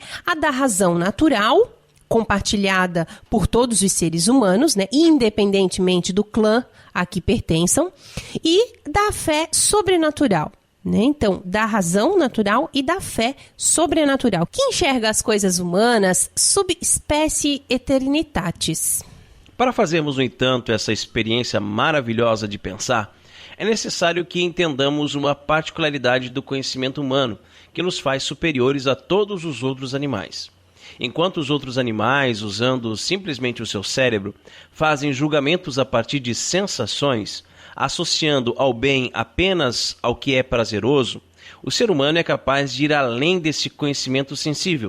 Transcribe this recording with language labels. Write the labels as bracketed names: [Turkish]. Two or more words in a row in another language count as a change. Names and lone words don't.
[Portuguese] A da razão natural, compartilhada por todos os seres humanos, né, independentemente do clã a que pertençam, e da fé sobrenatural, né? Então, da razão natural e da fé sobrenatural, que enxerga as coisas humanas [Latin] sub specie eternitatis. [Portuguese] Para fazermos, no entanto, essa experiência maravilhosa de pensar, é necessário que entendamos uma particularidade do conhecimento humano que nos faz superiores a todos os outros animais. Enquanto os outros animais, usando simplesmente o seu cérebro, fazem julgamentos a partir de sensações, associando ao bem apenas ao que é prazeroso, o ser humano é capaz de ir além desse conhecimento sensível.